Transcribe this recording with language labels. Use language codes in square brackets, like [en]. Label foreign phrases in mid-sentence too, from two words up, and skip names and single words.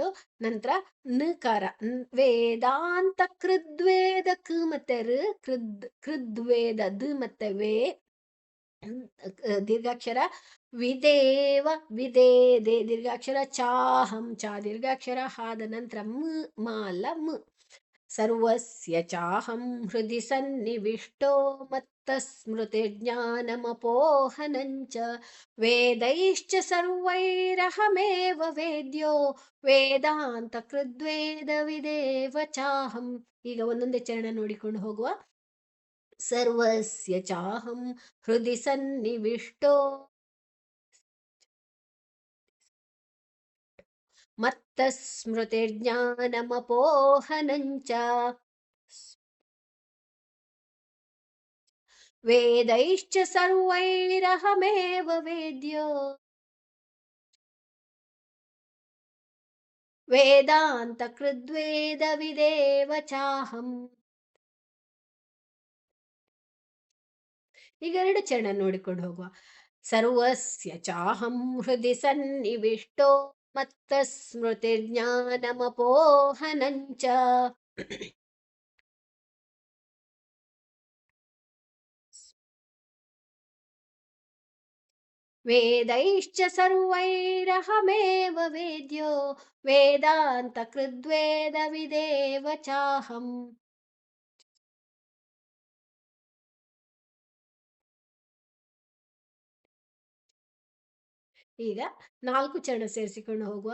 [kn] ನಂತರ ನಕಾರ [sa] ವೇದಾಂತ ಕೃದ್ವೇದ [kn] ಕ್ ಮತ್ತೆ ರ್ ಕೃದ್ವೇದ ದ್ ಮತ್ತೆ ವೇ ದೀರ್ಘಾಕ್ಷರ. ವಿದೇವ ವಿದೇ ದೇ ದೀರ್ಘಾಕ್ಷರ. ಚಾಹಂ ಚ ದೀರ್ಘಾಕ್ಷರ. ಹಾದ ನಂತರ ಮ ಅಲ್ಲ ಮ್. [sa] ಸರ್ವಸ್ಯ ಚಾಹಂ ಹೃದಯ ಸನ್ನಿವಿಷ್ಟೋ ಮತ್ತ ಸ್ಮೃತಿರ್ಜ್ಞಾನಮಪೋಹನಂಚ ವೇದೈಶ್ಚ ಸರ್ವೈರಹಮೇವ ವೇದ್ಯೋ ವೇದಾಂತ ಕೃದ್ವೇದ ವಿದೇವ ಚಾಹಂ. [kn] ಈಗ ಒಂದೊಂದೇ ಚರಣ ನೋಡಿಕೊಂಡು ಹೋಗುವ. [sa] ಸರ್ವಸ್ಯ ಚಾಹಂ ಹೃದಯ ಸನ್ನಿವಿಷ್ಟೋ ಮತ್ತ ಸ್ಮೃತಿರ್ಜ್ಞಾನಮಪೋಹನಂಚ ವೇದೈಶ್ಚ ಸರ್ವೈರಹಮೇವ ವೇದ್ಯೋ ವೇದಾಂತ ಕೃದ್ವೇದ ವಿದೇವ ಚಾಹಂ. [kn] ಈಗ ಎರಡು ಚರಣ ನೋಡಿಕೊಂಡು ಹೋಗುವ. [sa] ಸರ್ವಸ್ಯ ಚಾಹಂ ಹೃದಯ ಸನ್ನಿವಿಷ್ಟೋ ಮತ್ತ ಸ್ಮೃತಿರ್ಜ್ಞಾನಮಪೋಹನಂಚ ವೇದೈಶ್ಚ ಸರ್ವೈರಹಮೇವ ವೇದ್ಯೋ ವೇದಾಂತ ಕೃದ್ವೇದ ವಿದೇವ ಚಾಹಂ. [kn] ಈಗ ನಾಲ್ಕು ಚರಣ ಸೇರಿಸಿಕೊಂಡು ಹೋಗುವ.